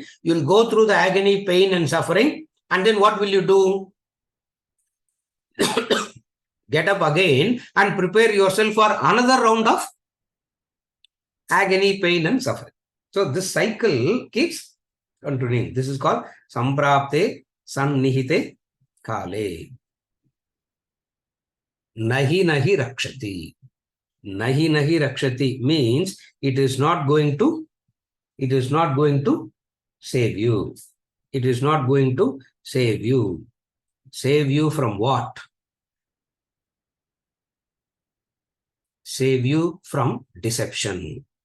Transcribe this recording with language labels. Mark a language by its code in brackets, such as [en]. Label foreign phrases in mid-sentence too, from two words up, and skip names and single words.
[en] You will go through the agony, pain and suffering. And then what will you do? Get up again and prepare yourself for another round of agony, pain and suffering. So this cycle keeps continuing. This is called [sa] संप्राप्ते संनिहिते काले. नहि नहि रक्षति. नहि नहि रक्षति [en] means it is not going to save you. It is not going to save you. Save you from what? Save you from deception.